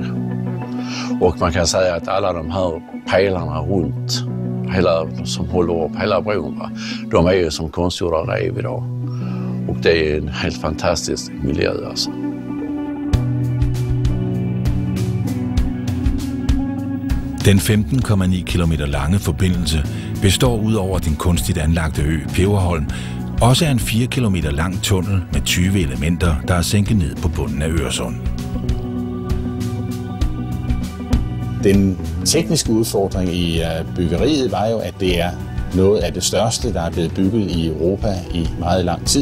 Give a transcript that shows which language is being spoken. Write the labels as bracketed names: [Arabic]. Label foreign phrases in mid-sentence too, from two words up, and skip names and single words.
[Swedish] Och man kan säga att alla de här pelarna runt som håller upp hela bron, de är ju som konstgjorda rev idag. Och det är en helt fantastisk miljö alltså. [Danish] Den 15,9 kilometer lange forbindelse består ud over den kunstigt anlagte ø Peberholm også af en 4 kilometer lang tunnel med 20 elementer, der er sænket ned på bunden af Øresund. Den tekniske udfordring i byggeriet var jo, at det er noget af det største, der er blevet bygget i Europa i meget lang tid.